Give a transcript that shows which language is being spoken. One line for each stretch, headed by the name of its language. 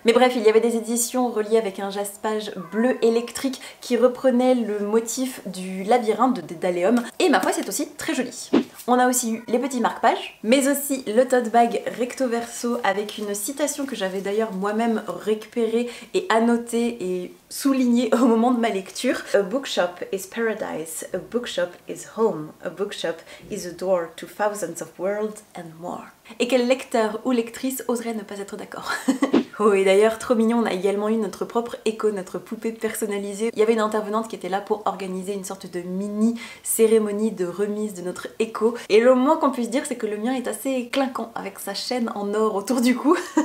French: Mais bref, il y avait des éditions reliées avec un jaspage bleu électrique qui reprenait le motif du labyrinthe de Dédaleum. Et ma foi, c'est aussi très joli. On a aussi eu les petits marque-pages, mais aussi le tote bag recto verso avec une citation que j'avais d'ailleurs moi-même récupérée et annotée et soulignée au moment de ma lecture.
English: A bookshop is paradise, a bookshop is home, a bookshop is a door to thousands of worlds and more.
French: Et quel lecteur ou lectrice oserait ne pas être d'accord? Oh, et d'ailleurs, trop mignon, on a également eu notre propre écho, notre poupée personnalisée. Il y avait une intervenante qui était là pour organiser une sorte de mini cérémonie de remise de notre écho. Et le moins qu'on puisse dire, c'est que le mien est assez clinquant avec sa chaîne en or autour du cou.